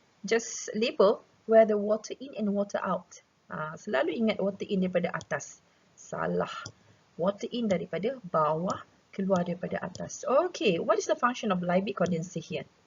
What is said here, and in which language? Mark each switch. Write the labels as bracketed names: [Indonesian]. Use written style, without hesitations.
[English] Just label where the water in and water out. [Malay] Selalu ingat water in daripada atas. Salah. Water in daripada bawah, keluar daripada atas. [English] Okay, what is the function of Liebig condenser here?